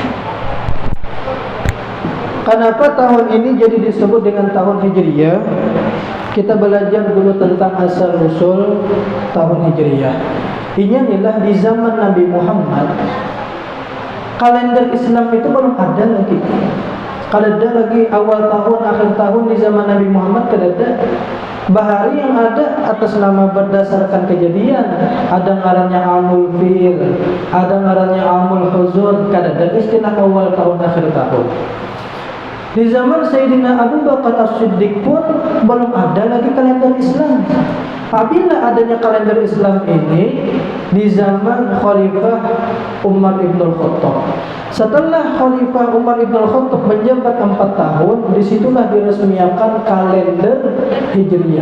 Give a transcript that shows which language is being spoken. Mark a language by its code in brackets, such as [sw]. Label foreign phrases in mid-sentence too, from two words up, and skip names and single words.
[id] Kenapa tahun ini jadi disebut dengan tahun Hijriyah? Kita belajar dulu tentang asal usul tahun Hijriyah. Ini adalah di zaman Nabi Muhammad, kalender Islam itu belum ada lagi. [bjn] Kalender lagi awal tahun, akhir tahun di zaman Nabi Muhammad kada. Bahari yang ada atas nama berdasarkan kejadian. Ada ngarannya Amul Fil, ada ngarannya Amul Huzun, kada ada istilah awal tahun, akhir tahun. [id] Di zaman Sayyidina Abu Bakar As-Siddiq pun belum ada lagi kalender Islam. Apabila adanya kalender Islam ini di zaman Khalifah Umar Ibn Khattab. Setelah Khalifah Umar Ibn Khattab menjabat 4 tahun, disitulah diresmikan kalender Hijriyah.